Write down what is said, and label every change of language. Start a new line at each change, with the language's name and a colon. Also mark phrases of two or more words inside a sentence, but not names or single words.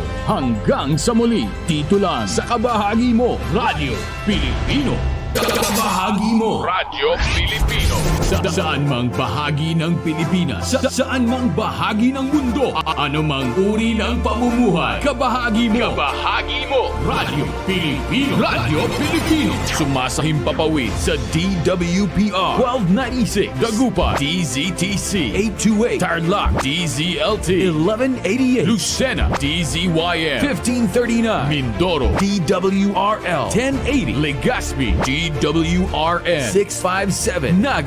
Filipino: Hanggang sa muli, dito lang sa Kabahagi Mo Radio Pilipino. Kabahagi Mo Radio Pilipino. Saan mang bahagi ng Pilipinas, saan mang bahagi ng mundo, ano mang uri ng pamumuhay, kabahagi mo. Kabahagi Mo Radio Pilipino. Radio Pilipino. Sumasahim papawid sa DWPR 1296 Dagupan, DZTC 828 Tarlac, DZLT 1188 Lucena, DZYN 1539 Mindoro, DWRL 1080 Legazpi, DWRN 657 Naga,